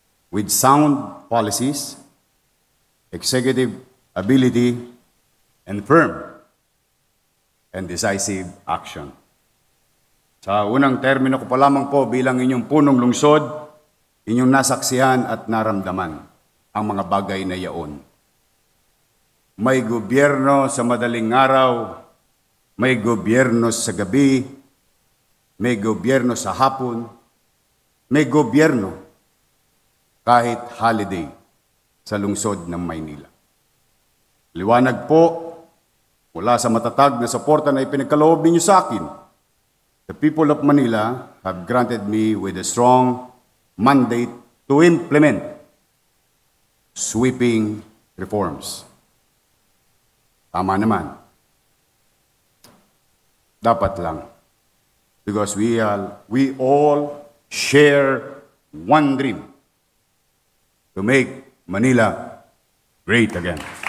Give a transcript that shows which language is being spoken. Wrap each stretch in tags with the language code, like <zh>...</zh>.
<en>With sound policies, executive ability, and firm and decisive action.</en> <tl>Sa unang termino ko pa lamang po bilang inyong punong lungsod, inyong nasaksihan at naramdaman ang mga bagay na yaon. May gobyerno sa madaling araw, may gobyerno sa gabi, may gobyerno sa hapon, may gobyerno kahit holiday sa lungsod ng Maynila. Liwanag po mula sa matatag na suporta na ipinagkaloob ninyo sa akin.</tl> <en>The people of Manila have granted me with a strong mandate to implement sweeping reforms.</en> <tl>Tama naman. Dapat lang.</tl> <en>Because we all share one dream to make Manila great again.</en>